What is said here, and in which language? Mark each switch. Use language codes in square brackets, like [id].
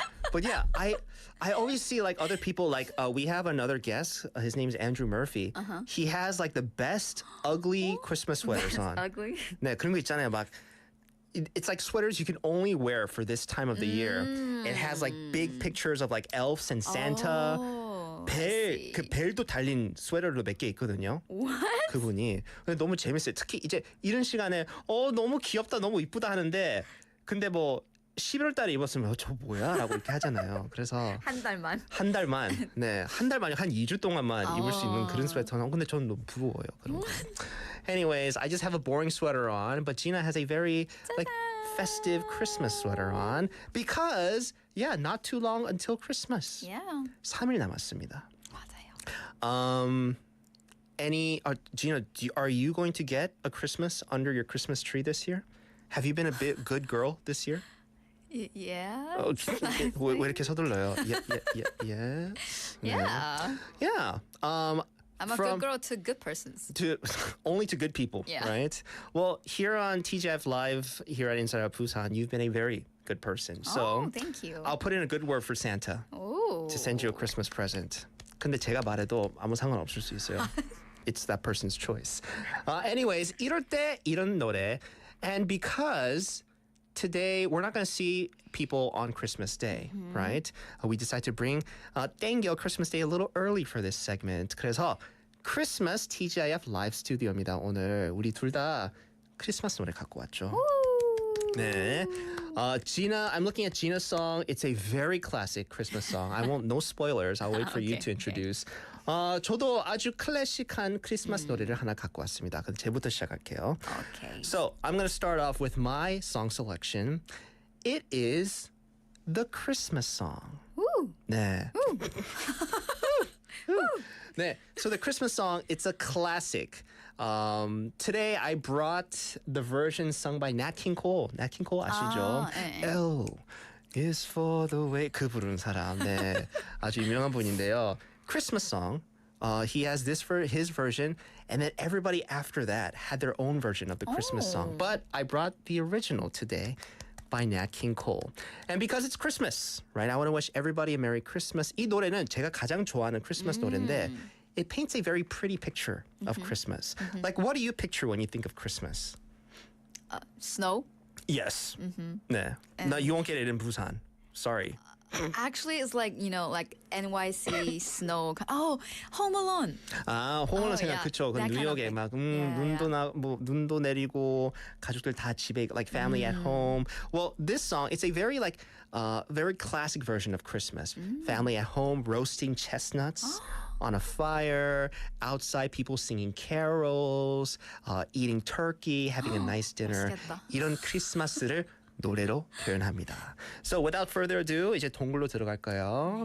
[en] But yeah, I always see like other people like we have another guest. His name is Andrew Murphy. He has like the best ugly Christmas sweaters on. Ugly. [ko] 네, 그런 거 있잖아요. [en] 막 it's like sweaters you can only wear for this time of the year. It has like big pictures of like elves and Santa. [ko] 그 벨도 달린 스웨터도 몇 개 있거든요. [en] What? [ko] 그분이. 근데 너무 재밌어요. 특히 이제 이런 시간에 너무 귀엽다, 너무 이쁘다 하는데 근데 뭐 11월 달에 입었으면 저 뭐야? 라고 이렇게 하잖아요. 그래서 한 달만. 한 달만. 네. 한 달만 한 2주 동안만 입을 수 있는 그런 스웨터는 근데 저는 너무 부러워요. 그런 거. [en] Anyways, I just have a boring sweater on, but Gina has a very like festive Christmas sweater on because not too long until Christmas. Yeah. [ko] 3일 남았습니다. 맞아요. [en] Gina, are you going to get a Christmas under your Christmas tree this year? Have you been a bit good girl this year? Yeah. [ko] 왜 이렇게 서둘러요? [en] Yeah. Yeah. I'm a good girl to good persons. Only to good people, Yeah. right? Well, here on TGF Live, here at Inside Out Busan, you've been a very good person. So thank you. I'll put in a good word for Santa Oh. to send you a Christmas present. [ko] 근데 제가 말해도 아무 상관 없을 수 있어요. [en] It's that person's choice. [ko] Anyways, 이럴 때 이런 노래. [en] And because today we're not going to see people on Christmas Day, right? We decided to bring 땡겨 Christmas Day a little early for this segment. [ko] 그래서 Christmas TGIF Live Studio입니다. 오늘 우리 둘 다 크리스마스 노래 갖고 왔죠. 네. [en] Gina, I'm looking at Gina's song. It's a very classic Christmas song. No spoilers. I'll wait for you to introduce. [ko] 저도 아주 클래식한 크리스마스 노래를 하나 갖고 왔습니다. 그럼 제부터 시작할게요. [en] Okay. So I'm going to start off with my song selection. It is the Christmas song. Ooh. [ko] 네. 네. [en] So the Christmas song, it's a classic. Today I brought the version sung by Nat King Cole. [ko] Nat King Cole 아시죠? [en] L is for the way [ko] 그 부르는 사람. 네. 아주 유명한 분인데요. Christmas song. [en] He has his version, and then everybody after that had their own version of the Christmas song. But I brought the original today by Nat King Cole. And because it's Christmas, right? I want to wish everybody a Merry Christmas. [ko] 이 노래는 제가 가장 좋아하는 크리스마스 노래인데 [en] it paints a very pretty picture of Christmas. Like, what do you picture when you think of Christmas? Snow. Yes. 네. No, you won't get it in Busan. Sorry. Actually, it's like, like NYC snow. Oh, Home Alone. [ko] 홈얼론 생각 [en] yeah. [ko] 그쵸. 그 [en] That kind of [ko] 뉴욕에 [en] thing. [ko] 막 [en] Yeah. [ko] 눈도 내리고 가족들 다 집에 [en] like family at home. Well, this song it's a very like very classic version of Christmas. Family at home roasting chestnuts. On a fire, outside people singing carols, eating turkey, having a nice dinner. [ko] 맛있겠다. 이런 크리스마스를 노래로 표현합니다. So without further ado, 이제 동굴로 들어갈까요?